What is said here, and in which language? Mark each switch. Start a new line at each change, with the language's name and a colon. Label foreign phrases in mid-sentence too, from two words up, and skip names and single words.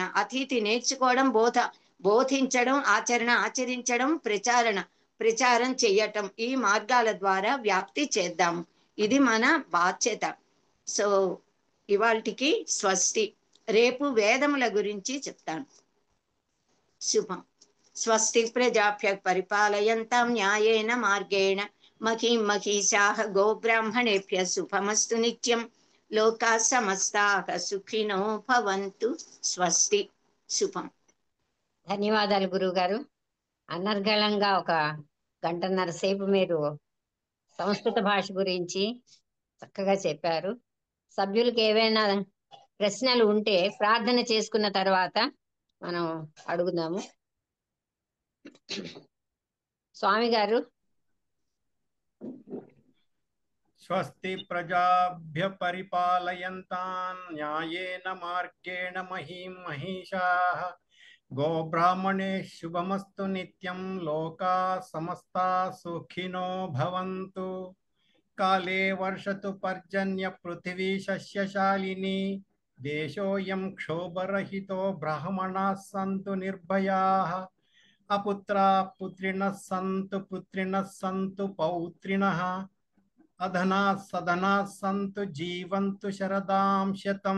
Telugu: అతిథి నేర్చుకోవడం, బోధించడం, ఆచరణ ఆచరించడం, ప్రచారం చేయటం. ఈ మార్గాల ద్వారా వ్యాప్తి చేద్దాము. ఇది మన బాధ్యత. సో ఇవాల్టికి స్వస్తి. రేపు వేదముల గురించి చెప్తాను. శుభం.
Sanskrit: స్వస్తి ప్రజాభ్య పరిపాలయంతాం న్యాయేన మార్గేణ మహీం మహీషాః గోబ్రాహ్మణేభ్యః శుభమస్తు నిత్యం. లోకా సమస్తాః సుఖినో భవంతు. స్వస్తి. శుభం.
Telugu: ధన్యవాదాలు గురువు గారు. అనర్గళంగా 1 గంటన్నర సేపు మీరు సంస్కృత భాష గురించి చక్కగా చెప్పారు. సభ్యులకు ఏవైనా ప్రశ్నలు ఉంటే ప్రార్థన చేసుకున్న తర్వాత మనం అడుగుదాము. స్వామి గారు.
Sanskrit: స్వస్తి ప్రజాభ్య పరిపాలయంతాన్ న్యాయేన మార్గేణ మహీం మహీషాః గోబ్రాహ్మణే శుభమస్తు నిత్యం. లోకా సమస్తా సుఖినో భవంతు. కాలే వర్షతు పర్జన్య పృథివీ సస్యశాలిని. దేశోయం క్షోభరహితో బ్రాహ్మణాः సంతు నిర్భయాః. అపుత్రా పుత్రిణः సంతు పౌత్రిణः. అధనా సధనా సంతు జీవంతు శరదాం శతం.